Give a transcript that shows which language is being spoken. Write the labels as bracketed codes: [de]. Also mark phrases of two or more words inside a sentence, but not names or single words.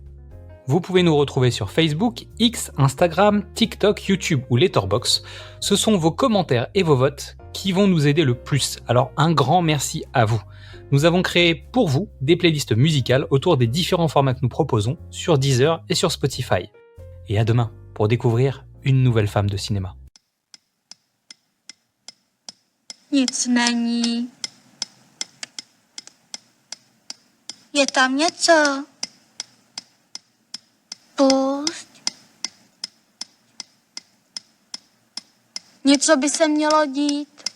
[fr] Vous pouvez nous retrouver sur Facebook, X, Instagram, TikTok, YouTube ou Letterboxd. Ce sont vos commentaires et vos votes qui vont nous aider le plus. Alors un grand merci à vous. Nous avons créé pour vous des playlists musicales autour des différents formats que nous proposons sur Deezer et sur Spotify. Et à demain pour découvrir une nouvelle femme de cinéma. [cs] Nic není. Je tam něco? Pusť. Něco by se mělo dít.